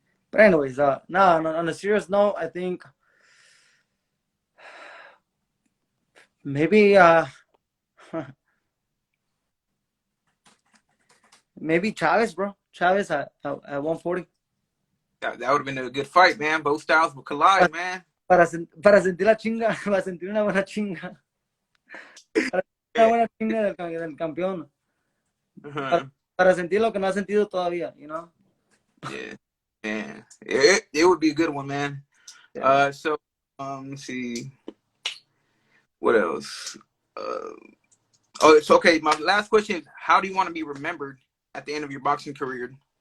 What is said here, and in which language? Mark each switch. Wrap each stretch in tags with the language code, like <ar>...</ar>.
<en>But anyways, no, on a serious note, I think maybe maybe Chavis, bro. Chavis at 140. That would have been a good fight, man. Both styles would collide, man.</en> <es>Para sentir la chinga, para sentir una buena chinga. Para sentir una buena chinga del campeón. Para sentir lo que no ha sentido todavía,</es> <en>Yeah. Yeah. It would be a good one, man. Yeah. So let's see. What else? It's okay. My last question is, how do you want to be remembered at the end of your boxing career?</en>